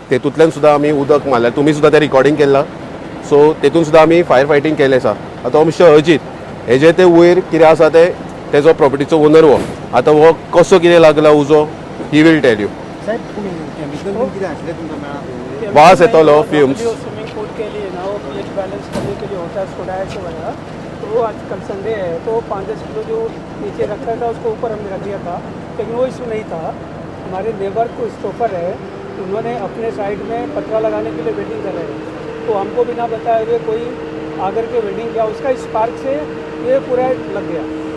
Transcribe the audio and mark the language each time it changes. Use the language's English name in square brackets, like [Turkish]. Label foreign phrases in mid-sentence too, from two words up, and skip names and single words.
[Konkani] तेतूंतल्यान सुद्दां आमी उदक मारलें. तुमी सुद्दां तें रिकॉर्डिंग केलां. सो तेतून सुद्दां आमी [English] fire fighting [Konkani] केलें आसा. आतां हो मिस्टर अजीत हेजे ते वयर कितें आसा ते तेजो प्रॉपर्टीचो ओनर हो. आतां हो कसो कितें लागला उजो [English] he will tell you. [Konkani] वास येतलो फ्यूम्स. [English] swimming pool [Hindi] के लिए ना वो [English] pH balance [Hindi] करने के लिए होता है सोडा ऐसे वगैरह. तो वो आज कल संडे है तो 5-10 किलो जो नीचे रखा था उसको ऊपर हमने रख दिया था, लेकिन वो इशू नहीं था. हमारे नेबर को स्टॉपर है, उन्होंने अपने साइड में पतरा लगाने के लिए वेल्डिंग कर रहे हैं. तो हमको बिना बताए हुए कोई आकर के वेल्डिंग किया, उसका स्पार्क से ये पूरा लग गया.